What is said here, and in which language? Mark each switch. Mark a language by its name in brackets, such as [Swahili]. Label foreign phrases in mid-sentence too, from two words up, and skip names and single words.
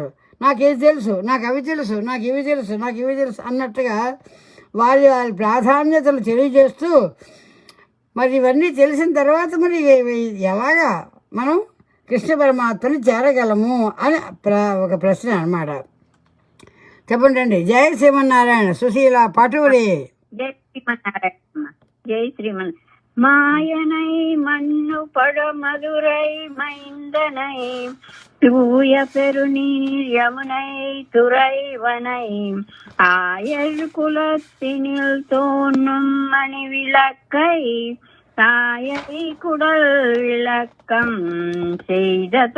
[Telugu] నాకేది తెలుసు, నాకు అవి తెలుసు, నాకు ఇవి తెలుసు, నాకు ఇవి తెలుసు అన్నట్టుగా వారి ప్రాధాన్యతలు తెలియజేస్తూ మరి ఇవన్నీ తెలిసిన తర్వాత మరి ఎలాగా మనం కృష్ణ పరమాత్మని చేరగలము అని ఒక ప్రశ్న అన్నమాట. చెప్పండి. జై శ్రీమన్నారాయణ. సుశీల పాటూరి. జై శ్రీమన్నారాయణ. జై శ్రీమన్. [Tamil] மாயனை மண்ணு பட மதுரை மைந்தனை தூய பெருநீர் யமுனை துறைவனை ஆயர் குலத்தினில் தோன்றும் மணி விளக்கை தாயை குடல் விளக்கம் செய்த